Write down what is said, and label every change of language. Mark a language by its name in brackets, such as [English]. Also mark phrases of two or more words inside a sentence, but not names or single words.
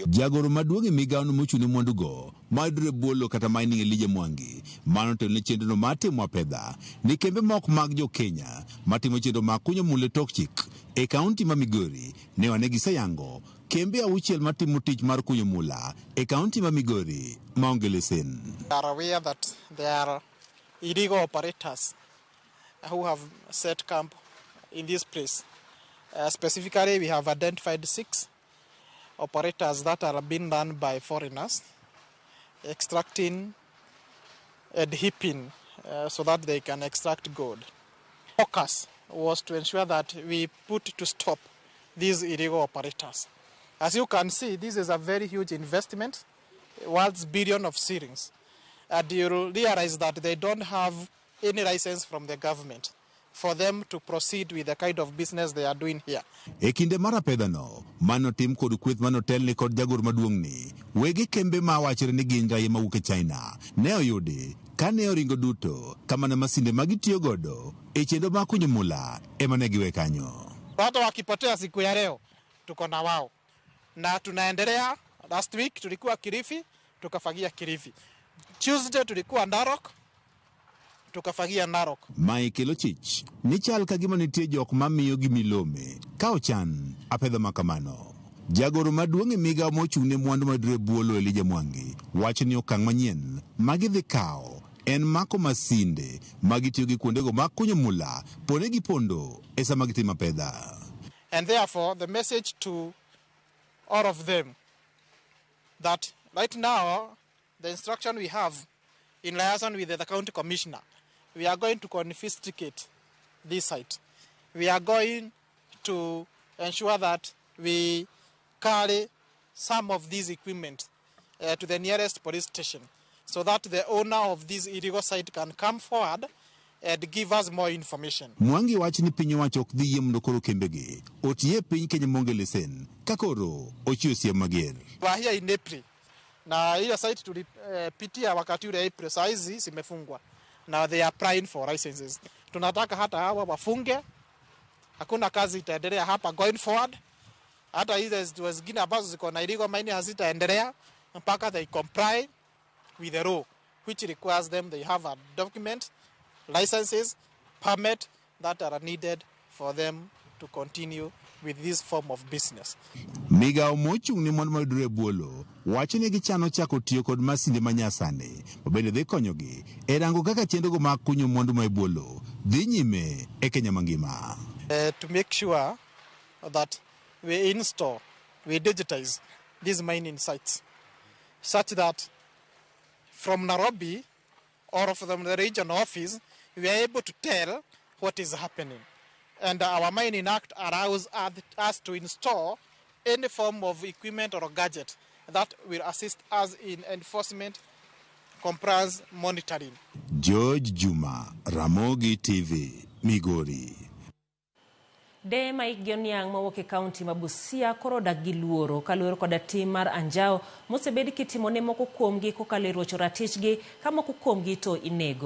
[Luo (Kenya and Tanzania)] Jagoro maduong' e migawo no mochune mwandu go mayudore bolo kata mining Elije Mwangi mano to ne chenro matimo pedha ni kembe mok mag jo Kenya matimo chenro mag kunyo mula tok chik e kaunti ma Migori ne wanegi sayango kembe auchiel matimo tich mar kunyo mula e kaunti ma Migori maonge lesen. [English] We are aware that there are illegal operators who have set camp in this place. Specifically, we have identified 6 operators that are being done by foreigners, extracting and heaping so that they can extract gold. Focus was to ensure that we put to stop these illegal operators. As you can see, this is a very huge investment, worth billions of shillings. And you'll realize that they don't have any license from the government for them to proceed with the kind of business they are doing here. [Luo (Kenya and Tanzania)] E kinde mara pedha no, mano tim kod kweth mano telne kod jagoro maduong' ni, wegi kembe ma wachre ni gin raia mawuok e China, ne oyudi kane oringo duto kama na masinde magitiyo godo e chenro ma kunyo mula ema ne giwe kanyo. [Swahili] Watu wakipotea siku ya leo, tuko na wao. Na tunaendelea. [English] Last week [Swahili] tulikuwa Kilifi, tukafagia Kilifi. Tuesday tulikuwa Narok, tukafagia Narok. [Luo (Kenya and Tanzania)] Michael Ochich ni chal kagima nitie jok mamiyo gi milome ka ochan apedha makamano. Jagoro maduong' e migawo mochung'ne mwandu mayudore bolo Elije Mwangi wacho ni okang' manyien magidhi kawo en mako masinde magitiyo gi kuondego mag kunyo mula pone gi pondo e sama gitimo pedha. [English] And therefore the message to all of them that right now the instruction we have in liaison with the county commissioner, we are going to confiscate this site. We are going to ensure that we carry some of these equipment to the nearest police station so that the owner of this illegal site can come forward and give us more information. [Luo (Kenya and Tanzania)] Mwangi wacho ni piny owacho ok dhi yie mondo koro kembegi otiye piny Kenya monge lesen ka koro ochiwo siem mager. [English] We are here in April. [Swahili] Na hiyo site tulipitia wakati ule April, saa hizi zimefungwa. [English] Now they are applying for licenses. [Swahili] Tunataka hata hawa wafunge. Hakuna kazi itaendelea hapa [English] going forward. [Swahili] Hata hizo zingine ambazo ziko na [English] illegal mining [Swahili] hazitaendelea mpaka [English] they comply with the law which requires them they have a document, licenses, permit that are needed for them to continue with this form of business. [Luo (Kenya and Tanzania)] Migawo mochung'ne mwandu mayudore bolo wacho ni gichano chako tiyo kod masinde manyasani mabende dhi konyogi e rango kaka chenrogo mag kunyo mwandu ma bolo dhi nyime e Kenya mangima. [English] to make sure that we install, we digitize these mining sites such that from Nairobi or from the region office, we are able to tell what is happening. And our Mining Act allows us to install any form of equipment or gadget that will assist us in enforcement, compliance, monitoring. George Juma, Ramogi TV, Migori. [Luo (Kenya and Tanzania)] De Mike Gionyang mawuok e kaunti ma Busia koro dak gi luoro kaluwore koda tim mar anjao mosebed kitimone moko kuomgi kokalo e rocho ratichgi ka moko kuomgi to inego.